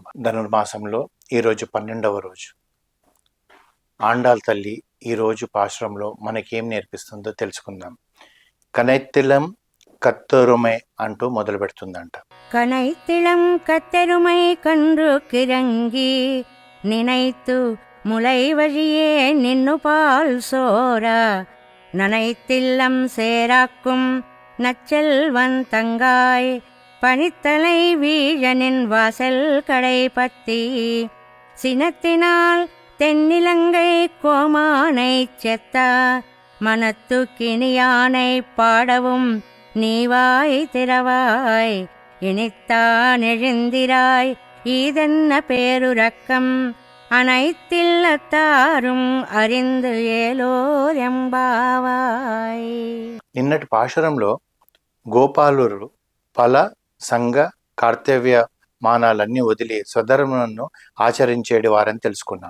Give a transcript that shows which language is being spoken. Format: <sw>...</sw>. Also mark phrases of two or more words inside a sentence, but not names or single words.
<te>ధనుర్మాసంలో ఈరోజు 12వ రోజు. ఆండాల్ తల్లి ఈరోజు పాశ్రంలో మనకేం నేర్పిస్తుందో తెలుసుకుందాం.</te> <ta>கனைத்திளங் கற்றெருமை</ta> <te>అంటూ మొదలు పెడుతుందంట.</te> <ta>கனைத்திளங் கற்றெருமை கன்று கிரங்கி நினைத்து முளை வழியே நின்னு பால் சோரா நனைத்தில்லம் சேராக்கும் நச்செல்வன் தங்காய் பனித்தலை வீழனின் வாசல் கடை பத்தி சினத்தினால் தென்னிலங்கை கோமானை செத்தா மனத்து கிணியானை பாடவும் நீவாய் திறவாய் இனித்தான் எழுந்திராய் ஈதென்ன பேருரக்கம் அனைத்தில்லத்தாரும் அறிந்து ஏலோரெம்பாவாய்.</ta> <te>నిన్నటి పాశురంలో గోపాలురు ఫల సంఘ కర్తవ్య మానాలన్నీ వదిలి స్వధర్మను ఆచరించేటి వారని తెలుసుకున్నాం.</te>